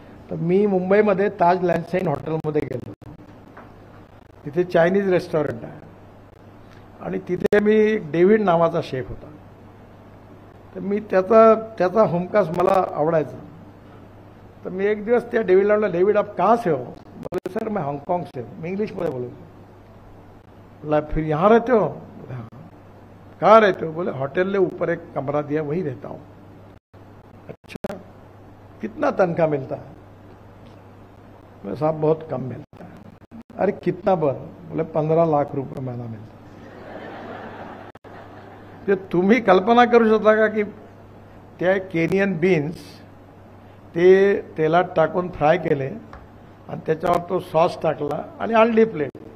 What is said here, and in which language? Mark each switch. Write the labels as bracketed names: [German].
[Marathi] तर मी मुंबईमध्ये ताज लँडसाईन हॉटेलमध्ये गेलो. तिथे चायनीज रेस्टॉरंट आहे आणि तिथे मी डेव्हिड नावाचा शेफ होता. तर मी त्याचा हमखास मला आवडायचा. तर मी एक दिवस त्या डेव्हिडला म्हटलं, डेव्हिड [Hindi] आप कहाँ से हो? बोले सर मैं हांगकांग से हूँ. मैं इंग्लिश में बोलो. बोला फिर यहाँ रहते हो? हाँ. कहाँ रहते हो? बोले होटल के ऊपर एक कमरा दिया वहीं रहता हूँ. अच्छा, कितना तनख्वाह मिलता है? बोले साहब बहुत कम मिलता है. अरे कितना बर? बोले 15 लाख रुपये महीना मिलता. [Marathi] ते तुम्ही कल्पना करू शकता का की त्या केनियन बीन्स ते तेलात टाकून फ्राय केले आणि त्याच्यावर तो सॉस टाकला आणि आणली प्लेट.